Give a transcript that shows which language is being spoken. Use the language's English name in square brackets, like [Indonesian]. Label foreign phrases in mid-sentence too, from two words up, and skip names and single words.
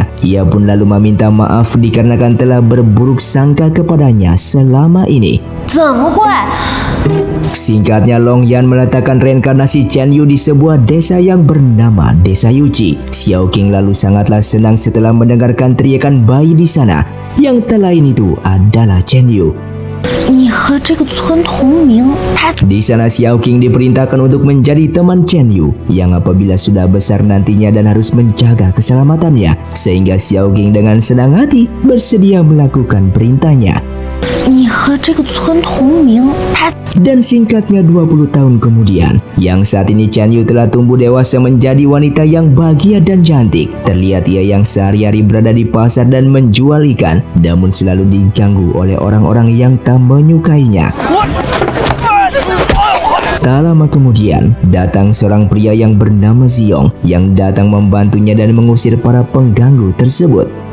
[Indonesian] Ia pun lalu meminta maaf dikarenakan telah berburuk sangka kepadanya selama ini. [Chinese] 怎么会？ [Indonesian] Singkatnya Longyan meletakkan reinkarnasi Chen Yu di sebuah desa yang bernama Desa Yuji. Xiao Qing lalu sangatlah senang setelah mendengarkan teriakan bayi di sana. Yang tak lain itu adalah Chen Yu. [Chinese] 你和这个村同名，他 [Indonesian] Di sana Xiao Qing diperintahkan untuk menjadi teman Chen Yu yang apabila sudah besar nantinya dan harus menjaga keselamatannya. Sehingga Xiao Qing dengan senang hati bersedia melakukan perintahnya. [Chinese] 你和这个村同名，他 [Indonesian] Dan singkatnya 20 tahun kemudian, yang saat ini Chen Yu telah tumbuh dewasa menjadi wanita yang bahagia dan cantik. Terlihat ia yang sehari-hari berada di pasar dan menjual ikan, namun selalu diganggu oleh orang-orang yang tak menyukainya. Tak lama kemudian, datang seorang pria yang bernama Xiong yang datang membantunya dan mengusir para pengganggu tersebut.